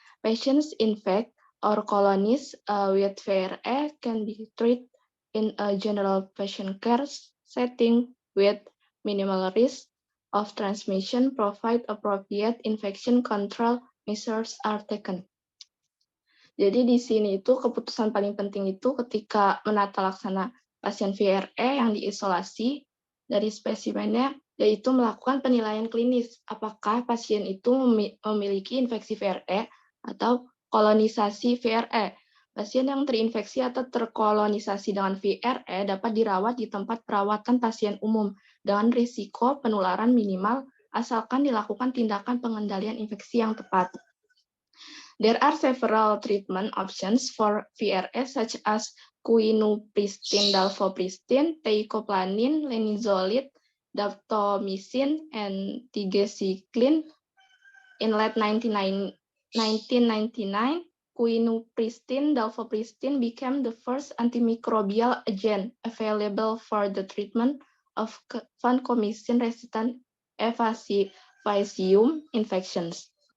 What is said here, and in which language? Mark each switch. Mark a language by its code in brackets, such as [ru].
[en] Patients infect or colonies with VRE can be treated in a general patient care setting with minimal risk of transmission, provide appropriate infection control measures are taken. [id] Jadi di sini itu keputusan paling penting itu ketika menata laksana pasien VRE yang diisolasi dari spesimennya, yaitu melakukan penilaian klinis apakah pasien itu memiliki infeksi VRE atau kolonisasi VRE. Pasien yang terinfeksi atau terkolonisasi dengan VRE dapat dirawat di tempat perawatan pasien umum dengan risiko penularan minimal asalkan dilakukan tindakan pengendalian infeksi yang tepat. [en] There are several treatment options for VRE such as quinupristin, dalfopristin, teicoplanin, linezolid, daptomycin, and tigecycline. In late 1999, quinupristin, dalfopristin became the first antimicrobial agent available for the treatment of vancomycin-resistant Faecium infections.